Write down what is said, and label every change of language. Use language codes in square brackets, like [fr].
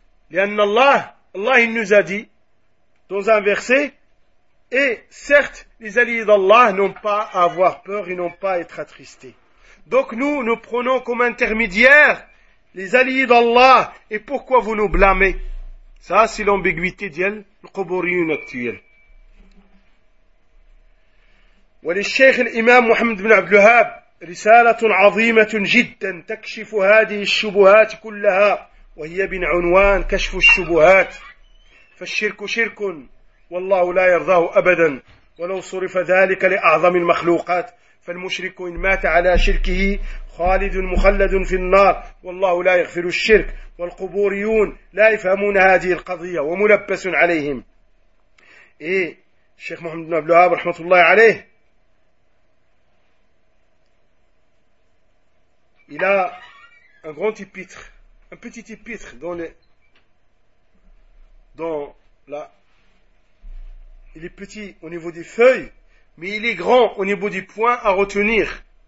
[fr] Lianna Allah, Allah il nous a dit, dans un verset, et certes, les alliés d'Allah n'ont pas à avoir peur et n'ont pas à être attristés. Donc nous, nous prenons comme intermédiaire les alliés d'Allah. Et pourquoi vous nous blâmez? Ça, c'est l'ambiguïté d'Yel, le Qoboriyun actuel. [ar] وللشيخ الإمام محمد بن عبد الوهاب رسالة عظيمة جدا تكشف هذه الشبهات كلها وهي بعنوان كشف الشبهات فالشرك شرك والله لا يرضاه أبدا ولو صرف ذلك لأعظم المخلوقات فالمشرك إن مات على شركه خالد مخلد في النار والله لا يغفر الشرك والقبوريون لا يفهمون هذه القضية وملبس عليهم. إيه الشيخ محمد بن عبد الوهاب رحمة الله عليه [fr] il a un grand épître, un petit épître dans les, dans la, il est petit au niveau des feuilles, mais il est grand au niveau des points à retenir.